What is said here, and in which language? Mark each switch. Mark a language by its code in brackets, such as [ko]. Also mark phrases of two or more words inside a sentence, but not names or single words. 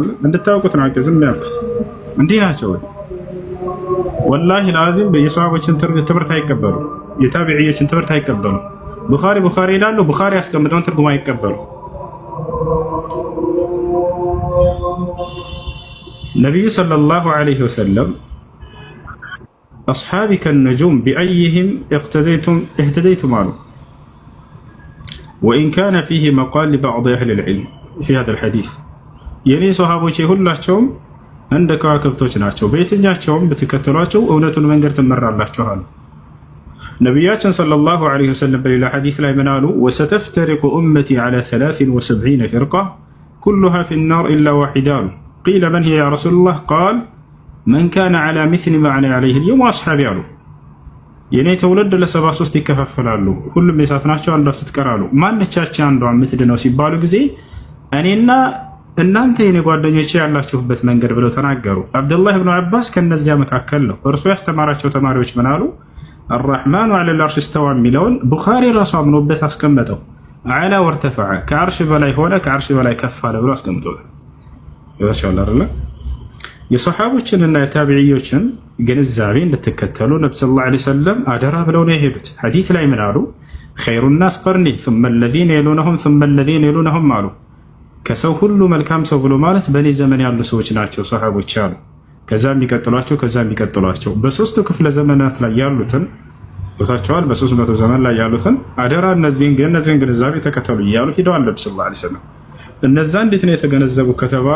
[am] እንድታውቁት ነው። ዝም ያልኩት እንዲህ ናቸው። [ar] والله لازم [am] የሰሃቦችን ትምህርት አይቀበሉ፣ የታቢዒዎችን ትምህርት አይቀበሉ። ቡኻሪ ይላሉ፣ ቡኻሪ ያስቀምጠውን ትርጉም አይቀበሉ። [ar] ነቢዩ صلى الله عليه وسلم أصحابي كالنجوم بأيهم اهتديتم عنه وإن كان فيه مقال لبعض أهل العلم في هذا الحديث يعني صحابوشي [am] ሁላቸውም እንደ ከዋክብቶች ናቸው በየትኛቸውም ብትከተሏቸው እውነቱን መንገድ ትመራላችሁ አሉ [ar] ነብያችን صلى الله عليه وسلم [am] በሌላ ሐዲስ ላይ ምን አሉ [ar] وستفترق أمتي على 73 فرقة كلها في النار إلا واحدة قيل من هي يا رسول الله قال من كان على مثل ما أنا عليه اليوم وأصحابي [am] አሉ የኔ ተውለድ ለ73 ይከፋፈላሉ ሁሉም የሳት ናቸው አንዷ ስትቀራሉ ማንቻቸው አንዷ የምትድነው ሲባሉ ጊዜ እኔና እናንተ የኔ ጓደኞቼ ያላችሁበት መንገድ ብለው ተናገሩ አብዱላህ ኢብኑ አባስ ከነዚያ መካከል ነው እርሱ ያስተማራቸው ተማሪዎች ምን አሉ [ar] الرحمن على العرش استوى [am] የሚለውን ቡኻሪ ራሱ አምኖበት አስቀመጠው [ar] علا وارتفع [am] ከአርሽ በላይ ሆነ ከአርሽ በላይ ከፍ አለ ብሎ አስቀምጠው ይወሻል አይደል የሰሃቦችንና የታቢዒዎችን ግንዛቤ እንድትከተሉ ነብዩ [ar] صلى الله عليه وسلم [am] አደራ ብለው ነው የሄዱት ሐዲስ ላይ ምን አሉ [ar] خير الناس قرني ثم الذين يلونهم ثم الذين يلونهم [am] አሉ ከሰው ሁሉ መልካም ሰው ብሎ ማለት በኔ ዘመን ያሉ ሰዎች ናቸው ሰሃቦች አሉ ከዛም የሚቀጥሏቸው በሶስቱ ክፍለ ዘመናት ላይ ያሉትን ወታቸዋል በ300 ዘመን ላይ ያሉትን አደራ እነዚህን ግንዛቤ ተከተሉ እያሉ ሄደዋል ነብዩ [ar] صلى الله عليه وسلم [am] እነዛ እንዴት ነው የተገነዘቡ ከተባለ